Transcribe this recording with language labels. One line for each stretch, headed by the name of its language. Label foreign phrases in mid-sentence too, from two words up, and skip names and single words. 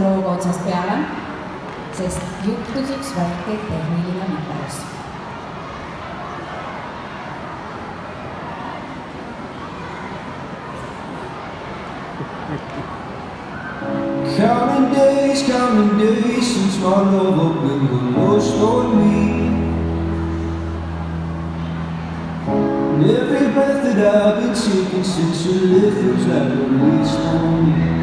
Estonian: looga otsast peale, sest juhtus üks väike tehniline viperus.
English: Counting days since my love up been lost on me. And every breath that I've been taking since you left feels like a waste on me.